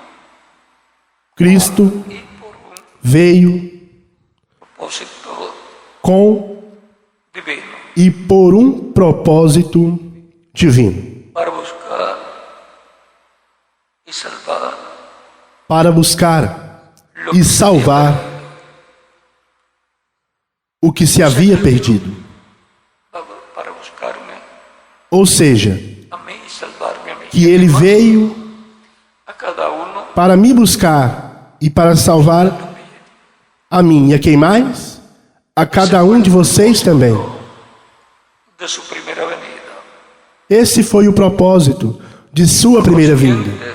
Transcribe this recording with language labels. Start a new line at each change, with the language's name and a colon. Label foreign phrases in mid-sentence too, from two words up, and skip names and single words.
Spanish: Cristo y por un
Portuguese: veio
Spanish: propósito
Portuguese: com divino e por um propósito divino.
Spanish: para buscar y salvar
Portuguese: Para buscar e salvar o que se havia perdido.
Spanish: para buscarme
Portuguese: Ou seja,
Spanish: a mí y salvarme a mí.
Portuguese: que ele veio
Spanish: A cada uno
Portuguese: para me buscar e para salvar a mim e a quem mais? A cada um de vocês também.
Spanish: de su primera venida.
Portuguese: Esse foi o propósito de sua primeira vinda.